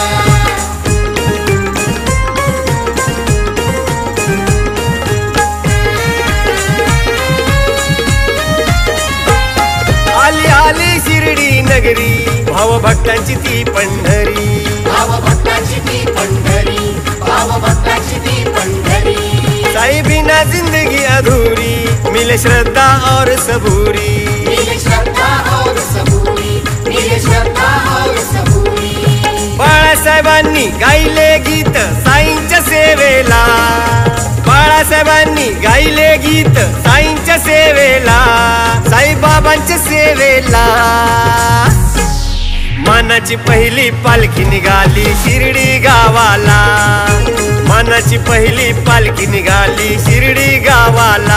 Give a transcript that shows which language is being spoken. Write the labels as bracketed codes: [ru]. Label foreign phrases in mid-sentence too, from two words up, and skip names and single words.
[mr] आली आली शिर्डी नगरी भावभक्तांची ती पंढरी भावभक्तांची ती पंढरी भावभक्तांची ती पंढरी [hi] साई बिना जिंदगी अधूरी मिले श्रद्धा और सबूरी मिले श्रद्धा और सबूरी मिले श्रद्धा और सबूरी [mr] बाळासाहेबांनी गायले गीत साईंच्या सेवेला बाळासाहेबांनी गायले गीत साईंच्या सेवेला साईबाबांच्या सेवेला मानाची पहिली पालखी निघाली शिर्डी गावाला मानाची पहिली पालखी निघाली शिर्डी गावाला